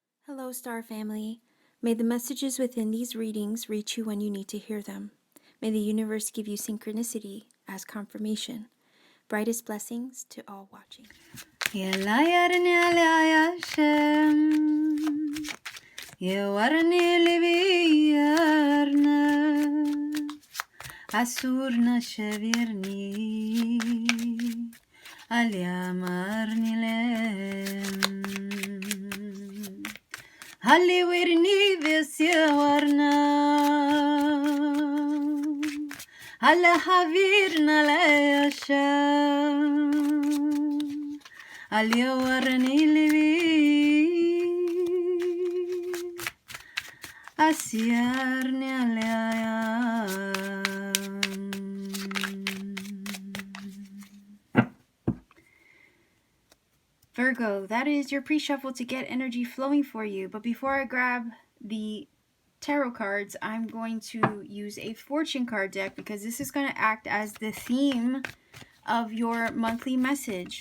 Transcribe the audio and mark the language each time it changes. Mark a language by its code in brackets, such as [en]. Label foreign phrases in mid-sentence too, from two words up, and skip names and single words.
[en] Hello, Star Family. May the messages within these readings reach you when you need to hear them. May the universe give you synchronicity as confirmation. Brightest blessings to all watching. Asurna shavirni alyamarnilem Halliwirni visyawarna Allahavirna layasha Alyawarni livi Asyarni alayam Virgo, that is your pre-shuffle to get energy flowing for you. But before I grab the tarot cards, I'm going to use a fortune card deck because this is going to act as the theme of your monthly message.